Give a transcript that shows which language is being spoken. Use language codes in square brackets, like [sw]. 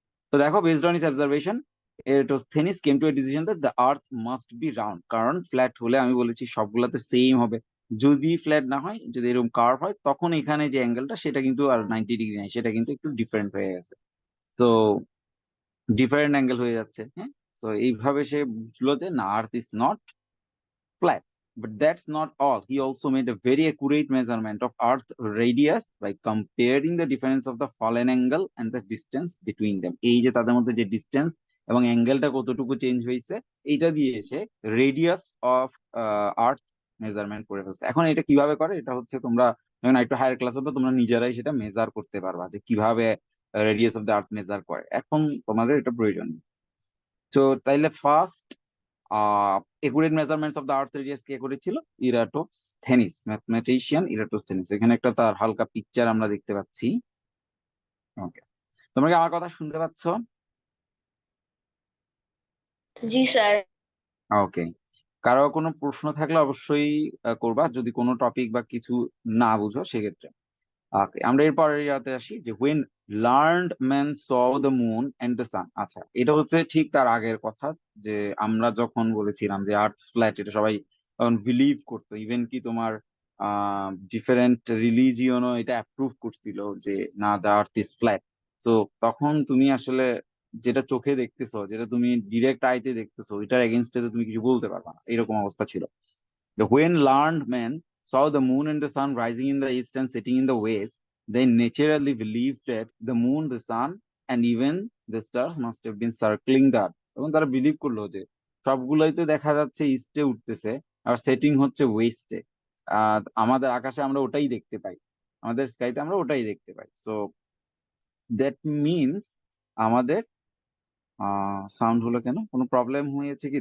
[bn] তো দেখো, [en] based on his observation Eratosthenes came to a decision that the earth must be round, [bn] কারণ flat হলে আমি বলেছি সবগুলাতে সেম হবে, যদি ফ্ল্যাট না হয়, যদি এরকম কার্ভ হয়, তখন এখানে যে অ্যাঙ্গেলটা সেটা কিন্তু আর 90 ডিগ্রি নাই, সেটা কিন্তু একটু ডিফারেন্ট হয়ে গেছে। তো ডিফারেন্ট অ্যাঙ্গেল হয়ে যাচ্ছে, হ্যাঁ। তো এইভাবে সে বুঝলো যে না, [en] Earth is not flat. But that's not all. He also made a very accurate measurement of Earth radius by comparing the difference of the fallen angle and the distance between them. [bn] এই যে তাদের মধ্যে যে distance এবং অ্যাঙ্গেলটা কতটুকু change হয়েছে এইটা দিয়ে এসে রেডিয়াস অফ আর্থ মেজারমেন্ট করে ফেলছে। এখন এটা কিভাবে করে, এটা হচ্ছে তোমরা যখন একটু হায়ার ক্লাস হবে তোমরা নিজেরাই সেটা মেজার করতে পারবা যে কিভাবে radius of the earth measure করে। এখন তোমাদের এটা প্রয়োজন। তো তাইলে first accurate measurements of the earth radius কে করেছিল? ইরাটোস্থেনিস, ম্যাথমেটিশিয়ান ইরাটোস্থেনিস। এখানে একটা তার হালকা পিকচার আমরা দেখতে পাচ্ছি। ওকে, তোমরা কি আমার কথা শুনতে পাচ্ছ? জি স্যার। ওকে, কারো কোনো প্রশ্ন থাকলে অবশ্যই করবা, যদি কোনো টপিক বা কিছু না বুঝো সেক্ষেত্রে। ওকে, আমরা এরপরের ইয়াতে আসি যে [en] when learned men saw the moon and the sun। [bn] আচ্ছা, এটা হচ্ছে ঠিক তার আগের কথা, যে আমরা যখন বলেছিলাম যে আর্থ ফ্ল্যাট, এটা সবাই তখন বিলিভ করতো, ইভেন কি তোমার ডিফারেন্ট রিলিজিয়নও এটা অ্যাপ্রুভ করছিল যে না, [en] The earth is flat. [bn] তো তখন তুমি আসলে যেটা চোখে দেখতেছো, যেটা তুমি ডিরেক্ট আইতে দেখতেছো, এটার এগেনস্টে তো তুমি কিছু বলতে পারবা না, এরকম অবস্থা ছিল। [en] When learned men saw the moon and the sun rising in the east and setting in the west, they naturally believed that the moon, the sun, and even the stars must have been circling the earth। [bn] এবং তারা believe করলো যে সবগুলোই তো দেখা যাচ্ছে ইস্টে উঠতেছে আর সেটিং হচ্ছে ওয়েস্টে। আমাদের আকাশে আমরা ওটাই দেখতে পাই, আমাদের স্কাইতে আমরা ওটাই দেখতে পাই। সো দ্যাট মিনস আমাদের সাউন্ড হলো কেন, কোনো প্রবলেম হয়েছে কি?